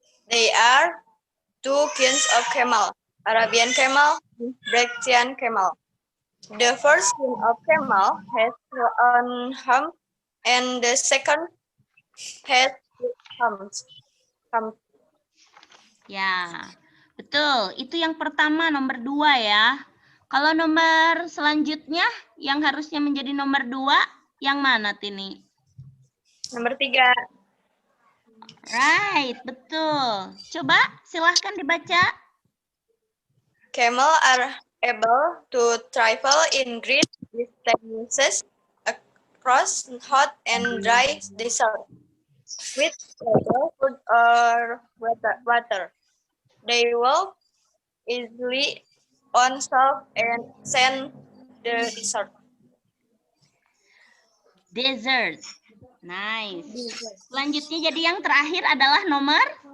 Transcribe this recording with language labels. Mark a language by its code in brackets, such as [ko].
[en] They are two kinds of camel, Arabian camel and Bractian camel. The first kind of camel has one hump and the second has two humps. [id] Ya, betul. Itu yang pertama, nomor 2 ya. Kalau nomor selanjutnya yang harusnya menjadi nomor 2, yang mana, Tini? Nomor 3. [en] Right, [id] betul. Coba silahkan dibaca. [en] Camel are able to travel in great distances across hot and dry desert with little food or water. They walk easily on salt and sand the desert. Desert. Nice. [id] Selanjutnya jadi yang terakhir adalah nomor